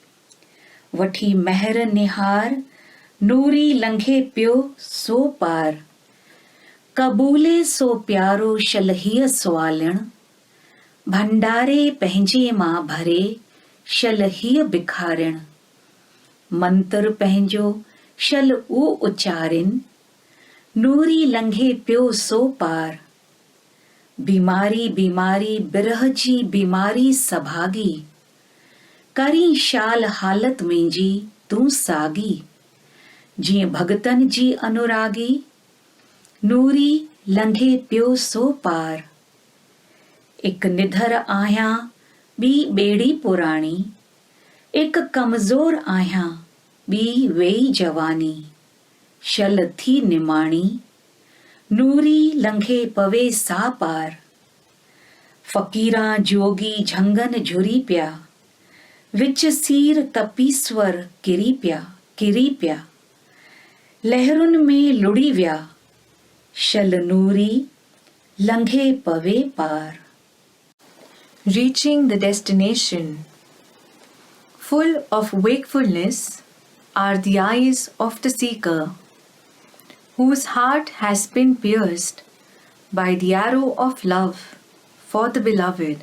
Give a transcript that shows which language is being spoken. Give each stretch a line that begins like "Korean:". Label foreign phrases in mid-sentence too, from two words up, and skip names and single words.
Sindhi: वठी महर निहार नूरी लंघे पियो सो पार कबूले सो प्यारो शलहीअ सुवालण भंडारे पंहिंजे मां भरे शलहीअ बिखारिण मंत्र पंहिंजो शल ऊ उचारिन नूरी लंघे पियो सो पार बीमारी बीमारी बिरह जी बीमारी सभागी करी शाल हालत मुंहिंजी तूं सागी जीअं भगतन जी अनुरागी नूरी लंघे पियो सो पार एक निधर आहियां ॿी ॿेड़ी पुराणी एक कमज़ोर आहियां ॿी वेई जवानी शल थी निमाणी नूरी लंघे पवे सा पार फ़क़ीरां जोगी झंगन झुरी पिया विच सीर तपीस्वर किरी पिया लहरुनि में लुड़ी विया शल नूरी लंघे पवे पार
English: Reaching the destination. Full of wakefulness are the eyes of the seeker, whose heart has been pierced by the arrow of love for the beloved.